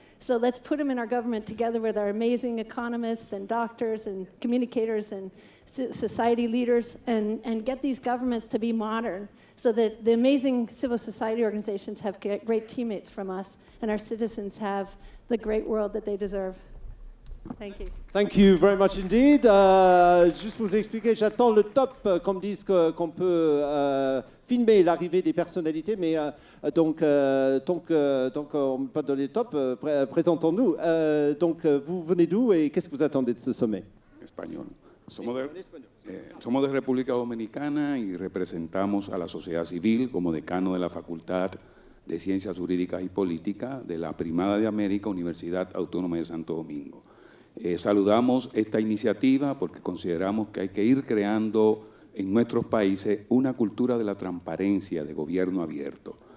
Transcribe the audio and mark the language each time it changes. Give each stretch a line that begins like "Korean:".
English: So let's put them in our government together with our amazing economists and doctors and communicators and society leaders and get these governments to be modern so that the amazing civil society organizations have great teammates from us and our citizens have the great world that they deserve. Thank you. Thank you very much indeed.
French: Juste pour vous expliquer, j'attends le top qu'on me dise qu'on peut filmer l'arrivée des personnalités, mais donc on ne peut pas donner le top. Présentons-nous. Donc vous venez d'où et qu'est-ce que vous attendez de ce sommet?
Spanish: Español. Somos de República Dominicana y representamos a la sociedad civil como decano de la Facultad de Ciencias Jurídicas y Políticas de la Primada de América, Universidad Autónoma de Santo Domingo. Saludamos esta iniciativa porque consideramos que hay que ir creando en nuestros países una cultura de la transparencia, de gobierno abierto.